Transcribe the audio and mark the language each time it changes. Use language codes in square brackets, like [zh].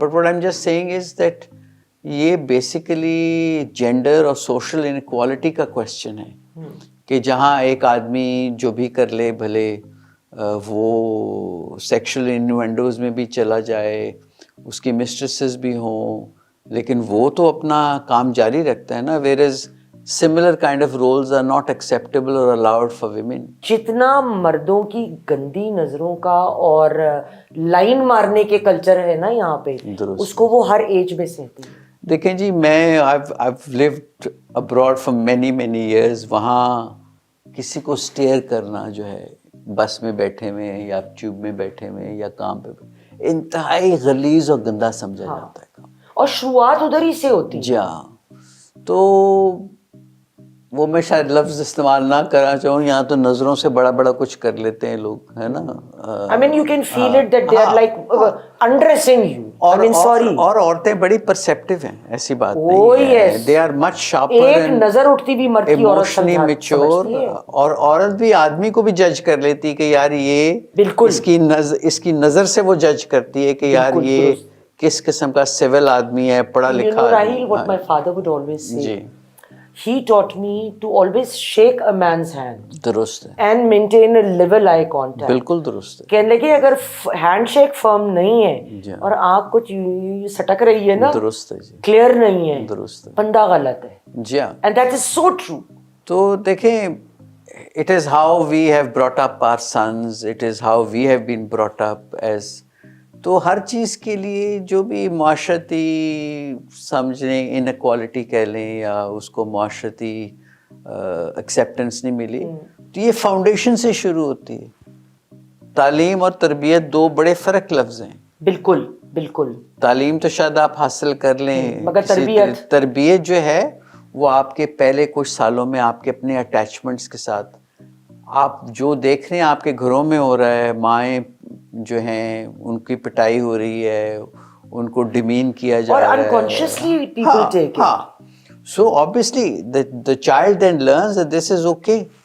[en] But what I'm just saying is that [ur] یہ basically gender اور social inequality کا question ہے کہ جہاں ایک آدمی جو بھی کر لے بھلے وہ سیکشل انوینڈوز میں بھی چلا جائے, اس کی مسٹریسز بھی ہوں, لیکن وہ تو اپنا کام جاری رکھتا ہے نا. [en] whereas similar kind of roles are not acceptable or allowed for women. [ur] جتنا مردوں کی گندی نظروں کا اور لائن مارنے کے کلچر ہے نا یہاں پہ, اس کو وہ ہر ایج میں سہتی ہے. دیکھیں جی میں [en] I've lived abroad for many years. [ur] وہاں کسی کو اسٹیئر کرنا جو ہے بس میں بیٹھے ہوئے یا ٹیوب میں بیٹھے ہوئے یا کام پہ انتہائی غلیظ اور گندا سمجھا جاتا ہے. اور شروعات ادھر ہی سے ہوتی ہے. جی ہاں. تو وہ میں شاید لفظ استعمال نہ کرنا چاہوں, یہاں تو نظروں سے بڑا بڑا کچھ کر لیتے ہیں لوگ, ہے نا. [en] I mean you can feel it that they are like undressing you. I mean sorry. [ur] اور عورتیں بڑی پرسیپٹیو ہیں, ایسی بات نہیں ہے. [en] They are much sharper [ur] ایک نظر اٹھتی بھی مرد کی عورت [en] emotionally mature, [ur] اور عورت بھی آدمی کو بھی جج کر لیتی کہ یار یہ اس کی نظر سے وہ جج کرتی ہے کہ یار یہ کس قسم کا سول آدمی ہے, پڑھا لکھا آدمی. [en] You know Rahil, what my father would always say. [ur] جی. [en] He taught me to always shake a man's hand. [ur] درست ہے. [en] And maintain a level eye contact. [ur] بالکل درست ہے. کہنے لگے اگر ہینڈ شیک فرم نہیں ہے اور آنکھ کچھ سٹک رہی ہے نا, درست ہے جی, کلیئر نہیں ہے, درست ہے, بندہ غلط ہے. جی ہاں. [en] And that is so true. [ur] تو دیکھیں [en] it is how we have brought up our sons, it is how we have been brought up as. [ur] تو ہر چیز کے لیے جو بھی معاشرتی سمجھنے انیکوالٹی کہہ لیں یا اس کو معاشرتی ایکسیپٹنس نہیں ملی, تو یہ فاؤنڈیشن سے شروع ہوتی ہے. تعلیم اور تربیت دو بڑے فرق لفظ ہیں. بالکل بالکل. تعلیم تو شاید آپ حاصل کر لیں, مگر تربیت جو ہے وہ آپ کے پہلے کچھ سالوں میں آپ کے اپنے اٹیچمنٹس کے ساتھ آپ جو دیکھ رہے ہیں آپ کے گھروں میں ہو رہا ہے, مائیں جو ہیں ان کی پٹائی ہو رہی ہے, ان کو ڈیمین کیا جا رہا ہے, [en] اور unconsciously people take it. So obviously the child then learns that this is okay.